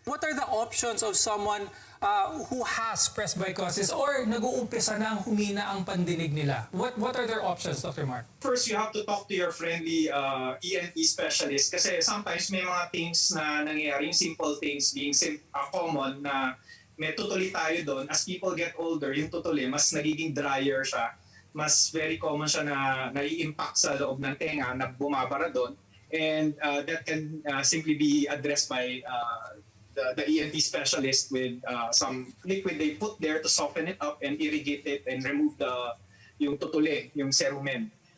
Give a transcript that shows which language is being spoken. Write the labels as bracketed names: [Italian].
[English] What are the options of someone who has presbycusis or [Filipino] nag-uumpisa na humina ang pandinig nila? [English] What are their options, Dr. Mark? First, you have to talk to your friendly ENT specialist kasi sometimes may mga things na nangyayari, yung simple things being common [Filipino] na may tutuli tayo doon. [English] As people get older, [Filipino] yung tutuli, mas nagiging [English] drier siya. [Filipino] mas [English] very common [Filipino] siya na nai-impact sa loob ng tenga na bumabara doon. [English] And that can simply be addressed by the ENT specialist with some liquid they put there to soften it up and irrigate it and remove [Filipino] yung tutuli, yung [English] cerumen.